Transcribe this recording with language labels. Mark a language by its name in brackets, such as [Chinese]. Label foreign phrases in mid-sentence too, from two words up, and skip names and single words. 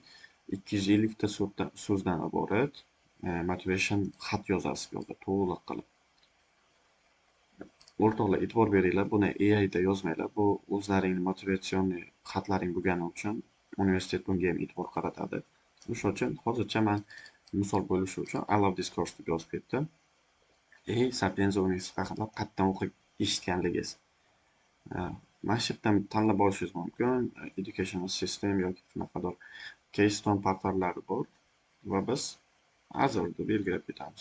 [Uzbek] 250 ta so'zdan iborat motivation xat yozasiz yo'lda to'liq qilib. O'rtoqlar, e'tibor beringlar, buni AI da yozmanglar. Bu o'zlaringning motivatsion xatlaring bo'lgani uchun universitet bunga ham e'tibor qaratadi. O'shuning uchun hozircha men misol bo'lishi uchun [English] I love this course [Uzbek] deb yozib ketdim. Sapienza universiteti haqida qayerdan o'qib eshitganligingiz. Mana shu yerdan tanlab olishingiz mumkin. [English] Educational system [Uzbek] yoki shunaqadir Keystone portallari bor va biz hozirda belgilab ketamiz.